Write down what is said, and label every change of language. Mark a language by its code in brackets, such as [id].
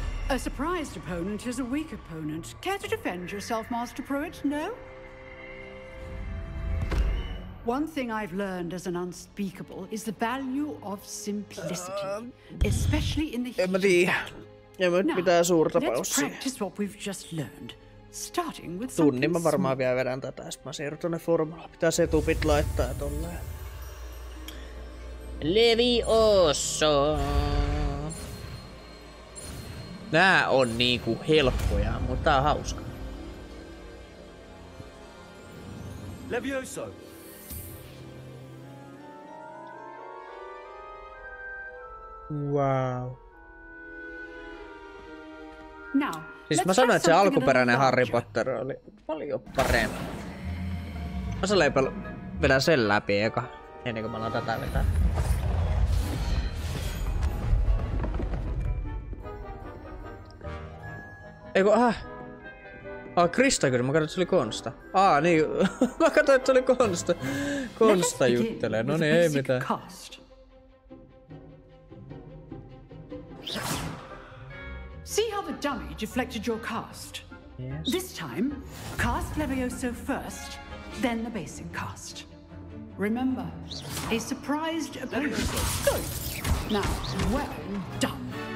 [en] A surprised opponent is a weak opponent. Care to defend yourself, Master Pruitt? No? One thing I've learned as an unspeakable is the value of simplicity, especially in the heat of battle. Now, let's practice what we've just learned, starting with something [fi] Tunnin mä varmaan vielä vedän tätä, sit mä siirryn tonne formulaan. Pitää setupit laittaa tolleen. [en] Levioso. [fi] Nää on niinku helppoja, mutta tää on hauska. [en] Levioso. Wow. Now, [fi] siis mä sanoin, että se alkuperäinen Harry Potter oli paljon parempi. Mä saleen vedän sen läpi eka, ennen kuin mä alan tätä vetää. Eiku, Krista kyllä, mä katsoin, että se oli Konsta. Niin, mä katsoin, että se oli Konsta. Konsta juttelee, no niin, ei mitään. [en] See how the dummy deflected your cast? Yes. This time, cast Levioso first, then the basic cast. Remember, a surprised opponent. Good. Now, well done.